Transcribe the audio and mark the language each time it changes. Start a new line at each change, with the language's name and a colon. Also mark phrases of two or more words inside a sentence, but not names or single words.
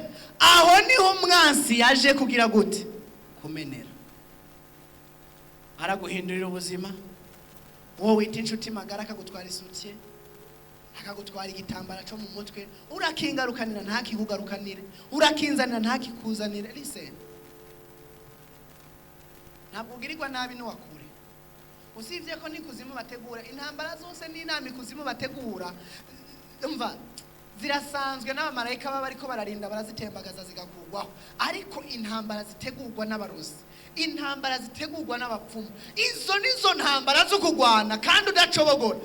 Rundi: Aho niho umwansi yaje kugira gute? Kumenera. Araguhindurira ubuzima. Wowe wita inshuti magara akagutwara isutiye, akagutwara igitambara cyo mu mutwe, urakingarukanira ntakikugarukanire, urakinzanira ntakikuzanire. Listen, ntabwo ugirirwa nabi n'uwakure. Usivye ko ni kuzimu bategura intambara zose, ni inama ikuzimu bategura, umva zirasanzwe n'abamarayika baba ariko bararinda barazitembagaza zigakugwaho. Ariko intambara zitegurwa n'abarozi, intambara zitegurwa n'abapfumu, izo nizo ntambara zo kugwana kandi udacobogora.